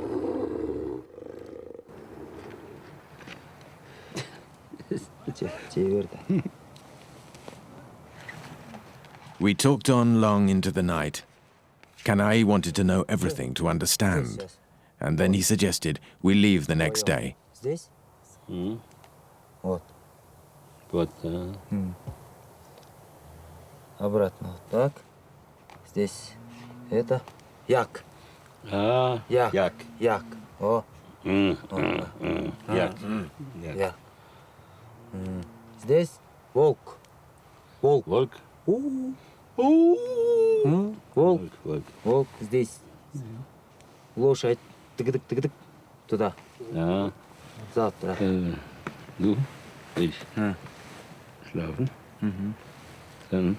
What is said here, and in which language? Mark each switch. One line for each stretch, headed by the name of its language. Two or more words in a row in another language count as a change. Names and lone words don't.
English: We talked on long into the night. Kanai wanted to know everything to understand. And then he suggested we leave the next day.
Russian: Здесь? Вот. Вот. Обратно вот так. Здесь это як. Як. Jak. Як. О. Jak. Як. Здесь волк. Волк. Volk. Волк. Volk. Волк здесь. Лошадь. Тык-тык-тык-тык. Туда.
German: Ja.
Russian: Завтра.
German: Du, ich. Schlafen. Dann.